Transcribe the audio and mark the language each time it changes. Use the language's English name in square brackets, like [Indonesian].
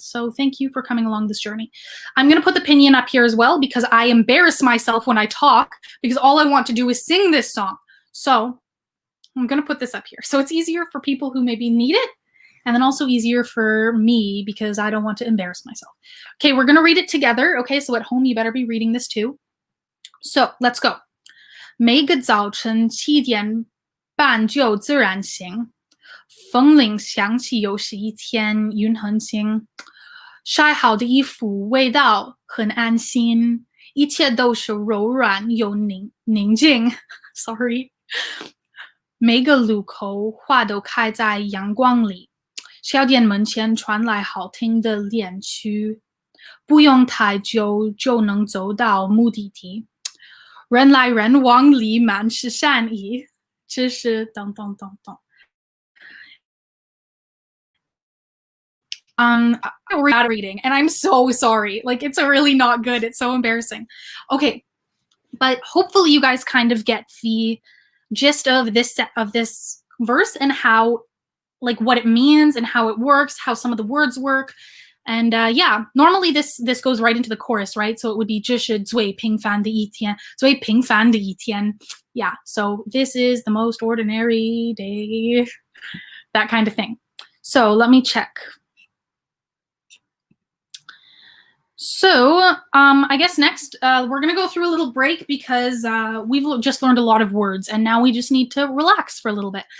[English] So thank you for coming along this journey. I'm going to put the pinyin up here as well because I embarrass myself when I talk because all I want to do is sing this song. So I'm going to put this up here. So it's easier for people who maybe need it, and then also easier for me because I don't want to embarrass myself. Okay, we're going to read it together. Okay, so at home you better be reading this too. So let's go. [Chinese] 每个早晨七点半就自然醒，风铃响起又是一天云很轻，晒好的衣服味道很安心，一切都是柔软又宁静。 [English] Sorry. [Chinese] 每个路口花都开在阳光里，小店门前传来好听的恋曲，不用太久就能走到目的地。人来人往里满是善意，知识等等等等。 [English] We're not reading, and I'm so sorry. Like, it's really not good. It's so embarrassing. Okay, but hopefully you guys kind of get the gist of this verse and how, like, what it means and how it works, how some of the words work. And yeah, normally this goes right into the chorus, right? So it would be [Chinese] 这是最平凡的一天，最平凡的一天. [English] Yeah, so this is the most ordinary day, that kind of thing. So let me check. So I guess next we're going to go through a little break because we've just learned a lot of words and now we just need to relax for a little bit.